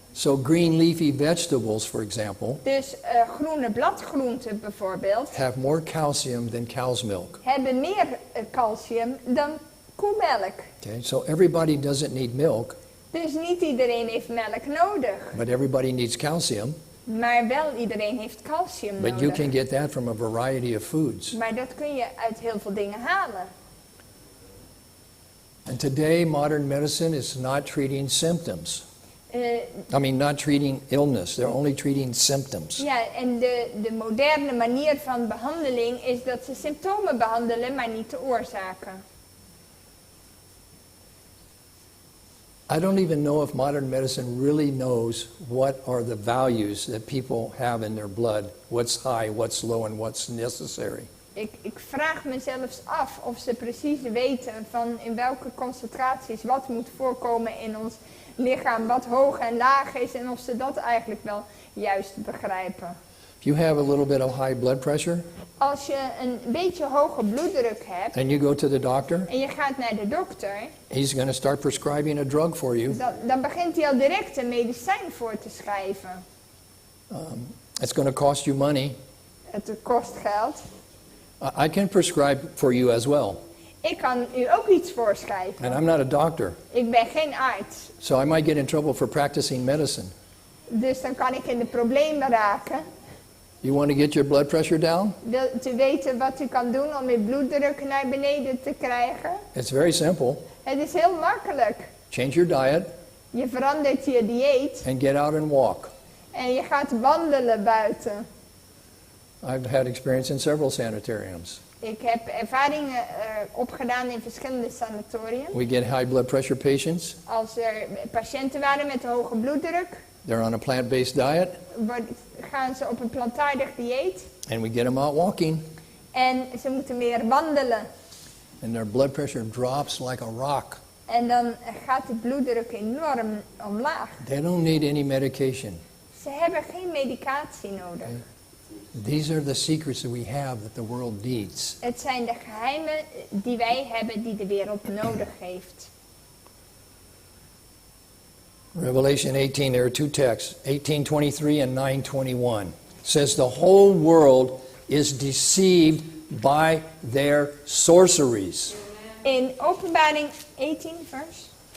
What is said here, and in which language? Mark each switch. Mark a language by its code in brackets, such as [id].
[en] So green leafy vegetables, for example, [nl] Dus groene bladgroenten bijvoorbeeld [en] have more calcium than cow's milk. [nl] hebben meer calcium dan koemelk. [en] Okay, so everybody doesn't need milk, [nl] Dus niet iedereen heeft melk nodig. [en] but everybody needs calcium. [nl] Maar wel iedereen heeft calcium [en] But you [nl] nodig. [en] can get that from a variety of foods. [nl] Maar dat kun je uit heel veel dingen halen. [en] And today, modern medicine is not treating symptoms. Not treating illness. They're only treating symptoms. [nl] Ja, en de moderne manier van behandeling is dat ze symptomen behandelen, maar niet de oorzaken. [en] I don't even know if modern medicine really knows what are the values that people have in their blood. What's high, what's low, and what's necessary. [nl] Ik vraag me zelfs af of ze precies weten van in welke concentraties wat moet voorkomen in ons lichaam, wat hoog en laag is en of ze dat eigenlijk wel juist begrijpen. [en] If you have a little bit of high blood pressure [nl] Als je een beetje hoge bloeddruk hebt [en] and you go to the doctor, [nl] en je gaat naar de dokter, [en] he's going to start prescribing a drug for you. [nl] dan begint hij al direct een medicijn voor te schrijven. [en] It's going to cost you money. [nl] Het kost geld. [en] I can prescribe for you as well. [nl] Ik kan u ook iets voorschrijven. [en] And I'm not a doctor, [nl] Ik ben geen arts. [en] so I might get in trouble for practicing medicine. [nl] Dus dan kan ik in de problemen raken. [en] You want to get your blood pressure down? [nl] Te weten wat u kan doen om uw bloeddruk naar beneden te krijgen. [en] It's very simple. [nl] Het is heel makkelijk. [en] Change your diet [nl] Je verandert je dieet [en] and get out and walk. [nl] en je gaat wandelen buiten. [en] I've had experience in several sanitariums. [nl] Ik heb ervaringen opgedaan in verschillende sanatoriums. [en] We get high blood pressure patients. [nl] Als er patiënten waren met hoge bloeddruk, [en] They're on a plant-based diet, [nl] gaan ze op een plantaardig dieet. [en] and we get them out walking, [nl] En ze moeten meer wandelen. [en] and their blood pressure drops like a rock. [nl] En dan gaat de bloeddruk enorm omlaag. [en] They don't need any medication. [nl] Ze hebben geen medicatie nodig. [en] These are the secrets that we have that the world needs. [nl] Het zijn de geheimen die wij hebben die de wereld nodig heeft. [en] Revelation 18, there are two texts, 18:23 and 9:21. It says the whole world is deceived by their sorceries. [nl] In Openbaring 18, vers